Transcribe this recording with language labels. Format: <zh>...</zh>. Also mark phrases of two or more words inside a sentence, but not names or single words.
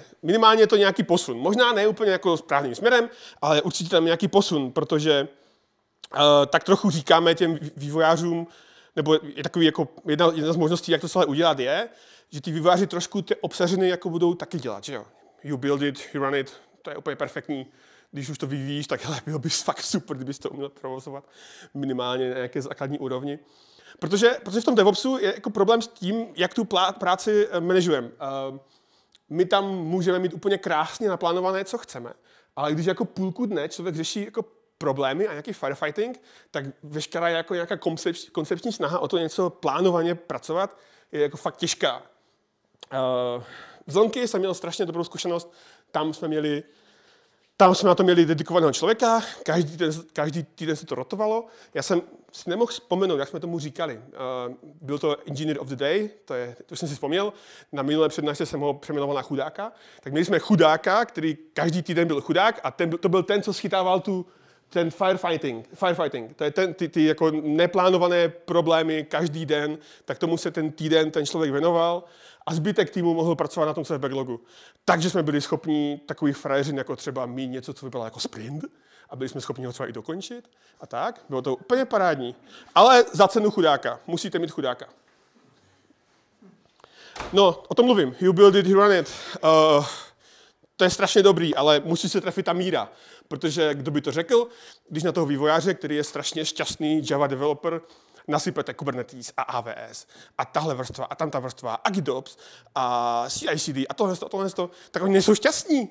<cs>Minimálně je to nějaký posun. Možná ne úplně jako správným směrem, ale určitě tam nějaký posun, protože tak trochu říkáme těm vývojářům, nebo je takový jako jedna z možností, jak to celé udělat je, že ty vývojáři trošku ty obsaženy jako budou taky dělat, že jo.</cs> <en>you build it, you run it,</en> <cs>to je úplně perfektní. Když už to vyvíjíš, tak hele, bylo by fakt super, kdybys to uměl provozovat minimálně na nějaké základní úrovni. Protože v tom DevOpsu je jako problém s tím, jak tu práci manažujeme. My tam můžeme mít úplně krásně naplánované, co chceme, ale když jako půlku dne člověk řeší jako problémy a nějaký firefighting, tak veškerá jako nějaká koncepční snaha o to něco plánovaně pracovat je jako fakt těžká. V Zonky jsem měl strašně dobrou zkušenost, tam jsme na to měli dedikovaného člověka, každý týden se to rotovalo. Já jsem si nemohl vzpomenout, jak jsme tomu říkali. Byl to</cs> <en>Engineer of the Day,</en> <cs>to jsem si vzpomněl. Na minulé přednášce jsem ho přeměnoval na chudáka. Tak měli jsme chudáka, který každý týden byl chudák a to byl ten, co schytával ten firefighting. To je ty jako neplánované problémy každý den, tak tomu se ten týden ten člověk věnoval a zbytek týmu mohl pracovat na tom, co je v backlogu. Takže jsme byli schopni takových frajeřin, jako třeba mít něco, co vypadalo jako sprint, a byli jsme schopni ho třeba i dokončit a tak. Bylo to úplně parádní. Ale za cenu chudáka. Musíte mít chudáka. No, o tom mluvím.</cs> <en>You build it, you run it.</en> <cs>To je strašně dobrý, ale musí se trefit ta míra. Protože kdo by to řekl, když na toho vývojáře, který je strašně šťastný</cs> <en>Java developer,</en> <cs>nasypete Kubernetes a AWS a tahle vrstva a tamta vrstva a GitOps a CI/CD a tohle, tak oni nejsou šťastní.</cs>